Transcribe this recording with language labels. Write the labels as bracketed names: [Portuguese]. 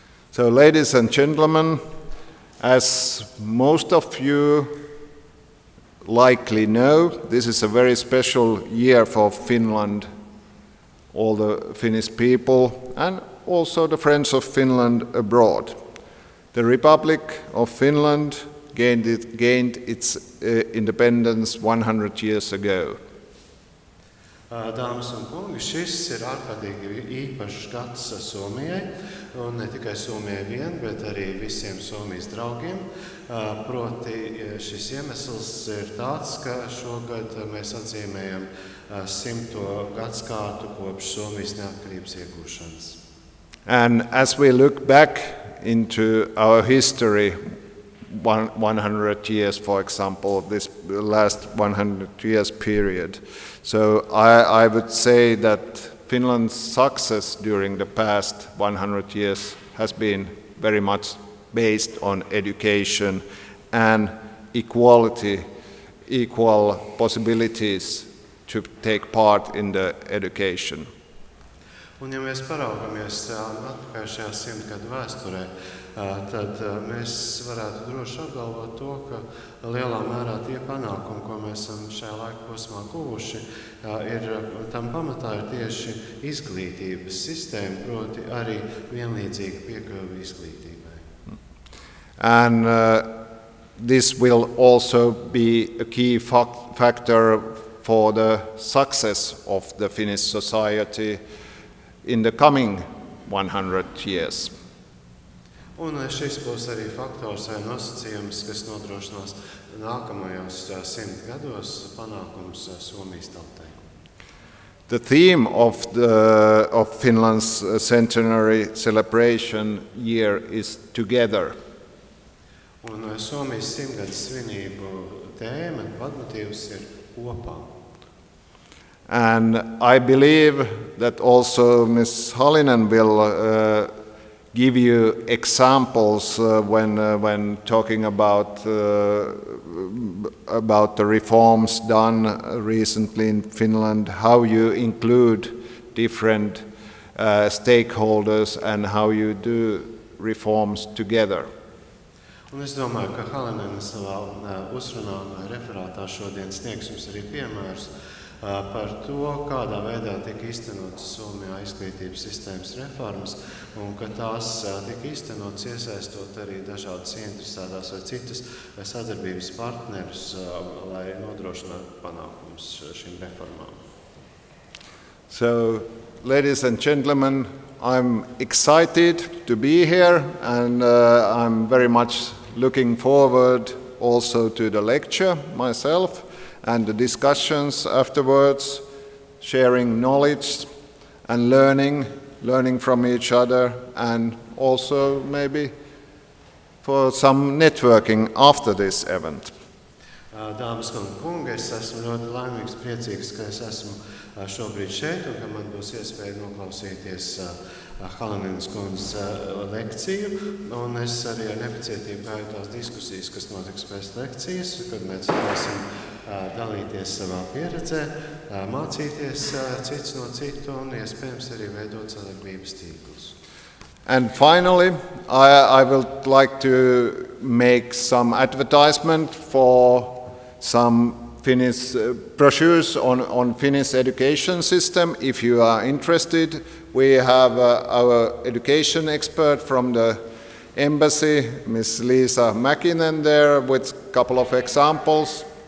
[English] So, ladies and gentlemen, as most of you likely know, this is a very special year for Finland, all the Finnish people, and also the friends of Finland abroad. The Republic of Finland gained its independence 100 years ago. [Latvian] Dāmas un kungi, šis ir ārkārtīgi īpašs gads Somijai, un ne tikai Somijai vien, bet arī visiem Somijas draugiem. Proti šis iemesls ir tāds, ka šogad mēs atzīmējam 100. gadskārtu kopš Somijas neatkarības iegūšanas. [English] And as we look back into our history, 100 years, for example, this last 100 years period. So I would say that Finland's success during the past 100 years has been very much based on education and equality, equal possibilities to take part in the education. [Latvian] Un ja mēs paraugamies atpakaļ šajā 100 gadu vēsturē, tad mēs varētu droši apgalvot to, ka lielā mērā tie panākumi, ko mēs esam šajā laika posmā guvuši, tam pamatā ir tieši izglītības sistēma, proti arī vienlīdzīga piekļuve izglītībai. [English] And this will also be a key factor for the success of the Finnish society in the coming 100 years. [Latvian] Un šis būs arī faktors vai nosacījums, kas nodrošinās nākamajos 100 gados panākums Somijas tautai. [English] The theme of Finland's centenary celebration year is together. [Latvian] Un Somijas 100-gadas svinību tēma, vadmotīvs ir kopā. [English] And I believe that also Ms. Hallinen will give you examples when talking about the reforms done recently in Finland, how you include different stakeholders and how you do reforms together. [Latvian] Un es domāju, ka Hallinen savā uzrunā vai referātā šodien sniegs jums arī piemērus par to, kādā veidā tika īstenotas Somijā izglītības sistēmas reformas un ka tās tika īstenotas iesaistot arī dažādas ieinteresētās vai citas sadarbības partnerus, lai nodrošinātu panākumus šīm reformām. [English] So, ladies and gentlemen, I'm excited to be here and I'm very much looking forward also to the lecture myself and the discussions afterwards, sharing knowledge and learning from each other, and also maybe for some networking after this event. [Latvian] Dāmas un kungi, es esmu ļoti laimīgs, priecīgs, ka es esmu šobrīd šeit un ka man būs iespēja noklausīties Hallinenes kundzes lekciju. Un es arī ar nepacietību gaidu tās diskusijas, kas notiks pēc lekcijas, kad mēs varēsim dalīties savā pieredzē, mācīties cits no citu un iespējams arī veidot sadarbības tīklus. [English] And finally, I would like to make some advertisement for some Finnish brochures on Finnish education system. If you are interested, we have our education expert from the embassy, Miss Liisa Mäkinen, there with a couple of examples.